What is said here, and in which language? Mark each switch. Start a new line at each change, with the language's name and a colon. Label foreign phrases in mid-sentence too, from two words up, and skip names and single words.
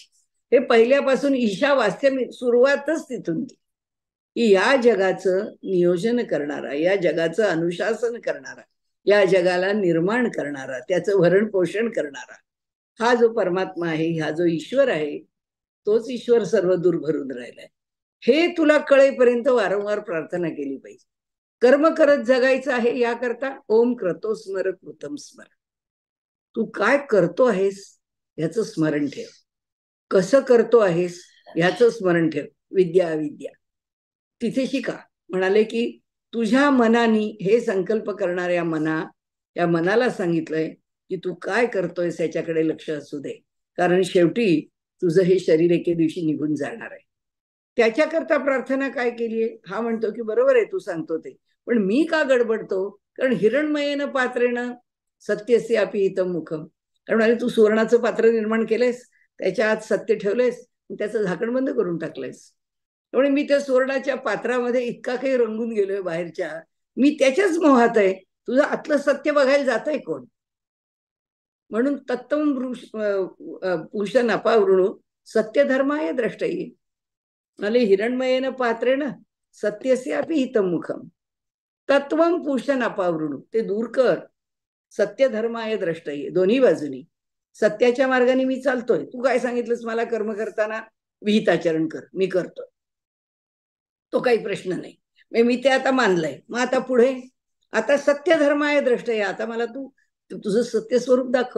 Marathi: हे पहिल्यापासून ईशावास्य सुरुवातच तिथून की या जगाचं नियोजन करणारा, या जगाचं अनुशासन करणारा, या जगाला निर्माण करणारा, त्याचं भरण पोषण करणारा हा जो परमात्मा आहे, हा जो ईश्वर आहे, तोच ईश्वर सर्व दूर भरून राहिलाय. हे तुला कळेपर्यंत वारंवार प्रार्थना केली पाहिजे. कर्म करत जगायचं आहे याकरता
Sanskrit: ओम क्रतो स्मर कृतम स्मर.
Marathi: तू काय करतो आहेस याचं स्मरण ठेव, कसं करतो आहेस याचं स्मरण ठेव. विद्या अविद्या तिथे शिका. म्हणाले की तुझ्या मनाने, हे संकल्प करणाऱ्या या मनाला सांगितलंय की तू काय करतोयस याच्याकडे लक्ष असू दे, कारण शेवटी तुझं हे शरीर एके दिवशी निघून जाणार आहे. त्याच्याकरता प्रार्थना काय केलीये? हा म्हणतो की बरोबर आहे तू सांगतो ते, पण मी का गडबडतो?
Sanskrit: कारण हिरणमयेन पात्रेनं सत्यस्य अपि हितम मुखम.
Marathi: कारण तू सुवर्णाचं पात्र निर्माण केलंयस, त्याच्या आत सत्य ठेवलंयस, त्याचं झाकण बंद करून टाकलंयस. त्यामुळे मी त्या सुवर्णाच्या पात्रामध्ये इतका काही रंगून गेलोय बाहेरच्या, मी त्याच्याच मोहात आहे. तुझं आतलं सत्य बघायला जातंय कोण?
Sanskrit: म्हणून तत्वं पुरुष नपावृणू सत्य धर्माय द्रष्टये. म्हणजे हिरणमयेन पात्रेण सत्यस्य अपि हितम मुखम, तत्वं पुरुष नपावृणू,
Marathi: ते दूर कर,
Sanskrit: सत्य धर्माय द्रष्टये.
Marathi: दोन्ही बाजूनी सत्याच्या मार्गाने मी चालतोय. तू काय सांगितलंस मला कर्म करताना? विहिताचरण कर, मी करतोय, तो काही प्रश्न नाही, मी ते आता मानलंय. मग आता पुढे आता
Sanskrit: सत्य धर्माय द्रष्टये,
Marathi: आता मला तू तुझं सत्य स्वरूप दाखव.